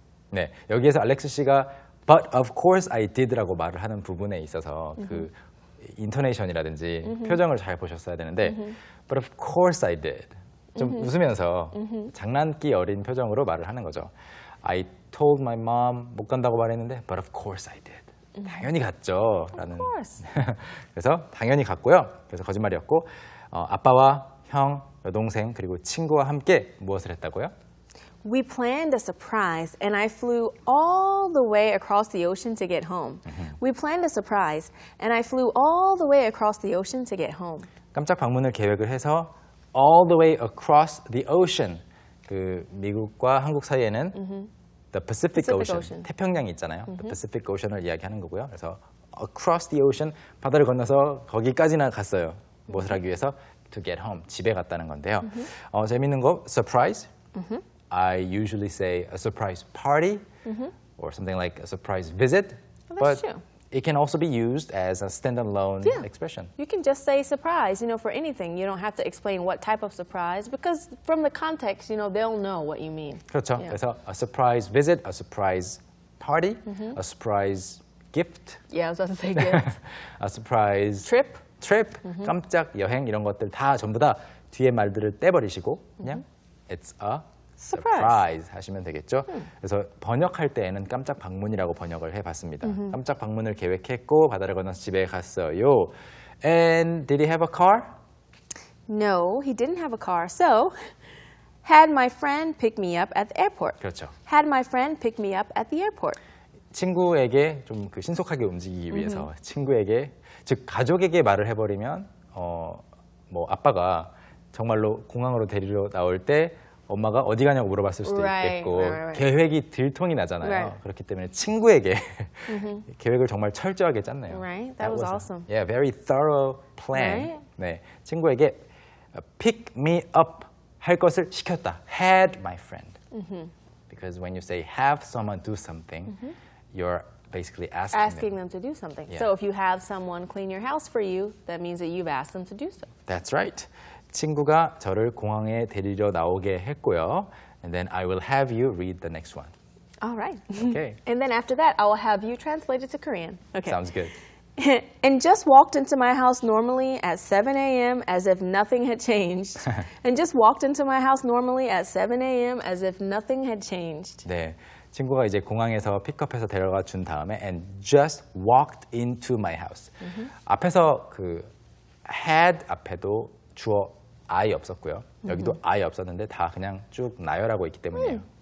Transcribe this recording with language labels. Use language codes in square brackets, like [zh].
[ko] 네, 여기에서 알렉스 씨가 [en] but of course I did [ko] 라고 말을 하는 부분에 있어서 그 인토네이션이라든지 표정을 잘 보셨어야 되는데 but of course I did. 좀 웃으면서 장난기 어린 표정으로 말을 하는 거죠. [en] I told my mom [ko] 못 간다고 말했는데 [en] but of course I did. [ko] 당연히 갔죠. 라는. [en] Of course. [ko] 그래서 당연히 갔고요. 그래서 거짓말이었고 아빠와 형, 여동생 그리고 친구와 함께 무엇을 했다고요? [en] We planned a surprise, and I flew all the way across the ocean to get home. We planned a surprise, and I flew all the way across the ocean to get home. [ko] 깜짝 방문을 계획을 해서 [en] all the way across the ocean. [ko] 그 미국과 한국 사이에는 the Pacific Ocean. 태평양이 있잖아요. [en] The Pacific Ocean을 [ko] 이야기하는 거고요. 그래서 [en] across the ocean [ko] 바다를 건너서 거기까지나 갔어요. 무엇을 하기 위해서? [en] To get home. [ko] 집에 갔다는 건데요. 재밌는 거 surprise. [en] I usually say a surprise party or something like a surprise visit. Well, that's but true. it can also be used as a standalone expression. You can just say surprise, for anything. You don't have to explain what type of surprise because from the context, they'll know what you mean. [ko] 그렇죠. [en] Yeah. [ko] 그래서 [en] a surprise visit, a surprise party, a surprise gift, Yeah, I was about to say gift. a surprise Trip. [ko] 깜짝 여행 이런 것들 다 전부 다 뒤에 말들을 떼버리시고 그냥 [en] it's a surprise [ko] 하시면 되겠죠. 그래서 번역할 때에는 깜짝 방문이라고 번역을 해봤습니다. 깜짝 방문을 계획했고 바다를 건너서 집에 갔어요. [en] And did he have a car? No, he didn't have a car. So, had my friend pick me up at the airport. [ko] 그렇죠. [en] Had my friend pick me up at the airport. [ko] 친구에게 좀 그 신속하게 움직이기 위해서 친구에게 즉 가족에게 말을 해버리면 뭐 아빠가 정말로 공항으로 데리러 나올 때 엄마가 어디 가냐고 물어봤을 수도 있겠고 [en] right. [ko] 계획이 들통이 나잖아요. [en] Right. [ko] 그렇기 때문에 친구에게 계획을 정말 철저하게 짰네요. [en] Right, that was awesome. Yeah, very thorough plan. Right. [ko] 네, 친구에게 [en] pick me up [ko] 할 것을 시켰다. [en] Had my friend. Because when you say have someone do something, you're basically asking them to do something. Yeah. So if you have someone clean your house for you, that means that you've asked them to do so. That's right. [ko] 친구가 저를 공항에 데리러 나오게 했고요. [en] And then I will have you read the next one. All right. Okay. And then after that, I will have you translate it to Korean. Okay. Sounds good. And just walked into my house normally at 7 a.m. as if nothing had changed. And just walked into my house normally at 7 a.m. as if nothing had changed. [ko] 네, 친구가 이제 공항에서 픽업해서 데려가 준 다음에 [en] and just walked into my house. [ko] 앞에서 그 had 앞에도 주어 I 없었고요. 여기도 I 없었는데 다 그냥 쭉 나열하고 있기 때문이에요.